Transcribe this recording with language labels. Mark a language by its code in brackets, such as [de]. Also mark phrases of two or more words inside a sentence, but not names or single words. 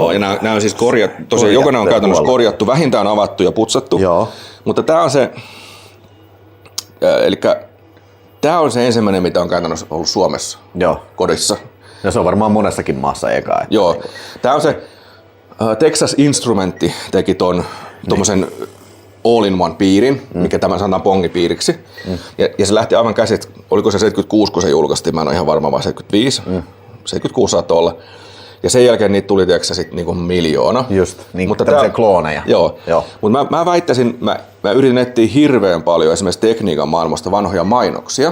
[fi] Ja nämä on siis korjattu, tosiaan jokainen on käytännössä korjattu, vähintään avattu ja putsattu. Joo. Mutta tämä on se, elikkä tämä on se ensimmäinen, mitä on käytännössä ollut Suomessa kodissa. Ja se on varmaan monessakin maassa eka. Joo. Tämä on se, Texas Instrumentti teki tommosen all-in-one piirin, mikä tämän sanotaan pongipiiriksi. Ja se lähti aivan käsit, oliko se 76, kun se julkaistiin, mä en ole ihan varma, vai 75. 76 saattoi olla. Ja sen jälkeen niitä tuli sit niinku miljoona. Just, niin tämmöisiä klooneja. Joo. Mutta mä väittäisin, mä yritin etsiä hirveän paljon esimerkiksi tekniikan maailmasta vanhoja mainoksia.